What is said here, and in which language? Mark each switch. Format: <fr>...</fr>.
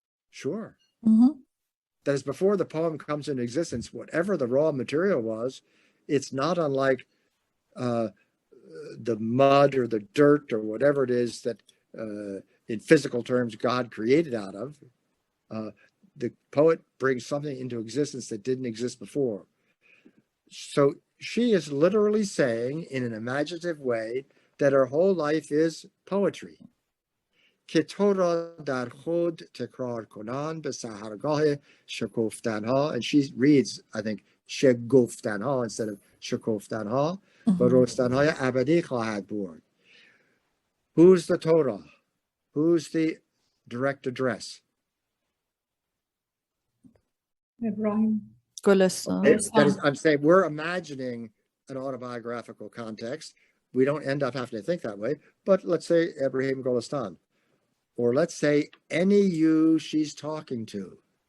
<en>Sure. That is, before the poem comes into existence, whatever the raw material was, it's not unlike the mud or the dirt or whatever it is that in physical terms God created out of. The poet brings something into existence that didn't exist before. So she is literally saying in an imaginative way that her whole life is poetry.</en> <fa>که تو را در خود تکرار کنان به سحرگاه شکفتنها,</fa> <en>and she reads, I think, شگفتنها instead of</en> <fa>شکفتنها, و رستنهای ابدی خواهد برد.</fa> <en>Who's the Torah? Who's the direct address? Ibrahim. That is, I'm saying we're imagining an autobiographical context. We don't end up having to think that way, but let's say Ibrahim Golistan, or let's say any you she's talking to.</en>